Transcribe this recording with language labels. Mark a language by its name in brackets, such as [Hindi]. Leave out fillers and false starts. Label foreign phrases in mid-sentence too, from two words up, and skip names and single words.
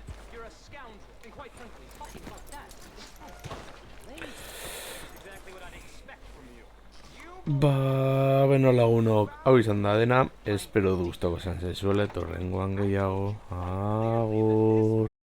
[English] You're a scoundrel. And quite frankly, talking about that, it's exactly what I'd expect from you. [Basque] Ba, beno lagunok, hau izan da dena, espero du gustoko izan zaizuela, eta horrengoan gehiago, agur.